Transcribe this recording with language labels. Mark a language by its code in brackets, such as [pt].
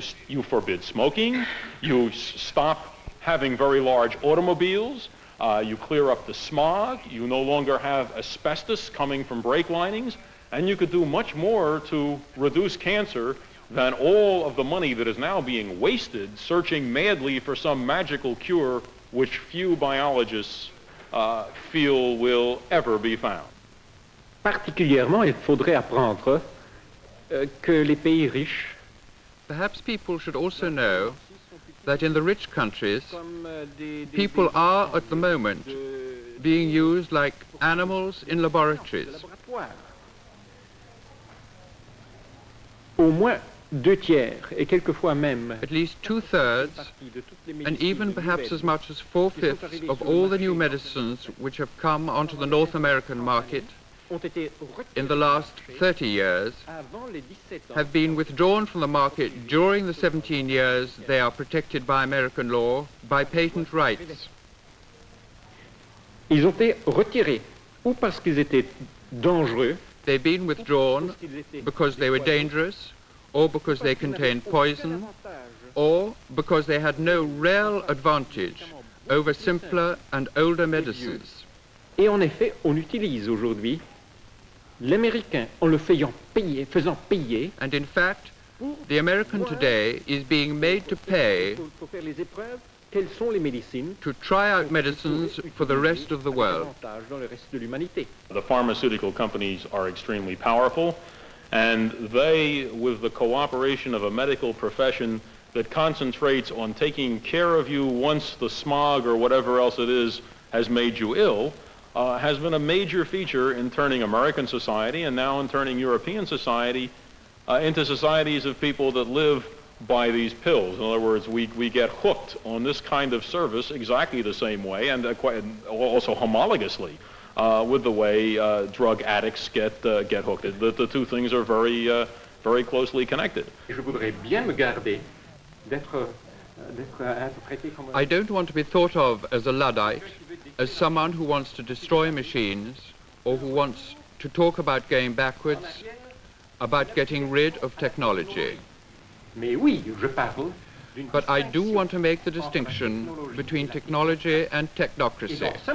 [en] You forbid smoking, you stop having very large automobiles, you clear up the smog, you no longer have asbestos coming from brake linings, and you could do much more to reduce cancer than all of the money that is now being wasted searching madly for some magical cure which few biologists feel will ever be found. [fr] Particulièrement, il faudrait apprendre que les pays riches. [en] Perhaps people should also know that in the rich countries, people are at the moment being used like animals in laboratories. [fr] Au moins 2/3, et quelquefois même [en] at least 2/3, and even perhaps as much as 4/5 of all the new medicines which have come onto the North American market in the last 30 years have been withdrawn from the market during the 17 years they are protected by American law by patent rights. [fr] Ils ont été retirés ou parce qu'ils étaient dangereux. [en] They've been withdrawn because they were dangerous, or because they contained poison, or because they had no real advantage over simpler and older medicines. [fr] Et en effet, on utilise aujourd'hui l'Américain en le faisant payer. [en] And in fact, the American today is being made to pay [fr] Quelles sont les médecines [en] to try out medicines for the rest of the world. [fr] dans le reste de l'humanité. [en] The pharmaceutical companies are extremely powerful, and they, with the cooperation of a medical profession that concentrates on taking care of you once the smog or whatever else it is has made you ill, has been a major feature in turning American society and now in turning European society into societies of people that live by these pills. In other words, we get hooked on this kind of service exactly the same way, and also homologously with the way drug addicts get hooked. The two things are very closely connected. [fr] Je voudrais bien me garder d'être interprété comme [en] I don't want to be thought of as a Luddite, as someone who wants to destroy machines, or who wants to talk about going backwards, about getting rid of technology. [fr] Mais oui, je parle [en] But I do want to make the distinction between technology and technocracy.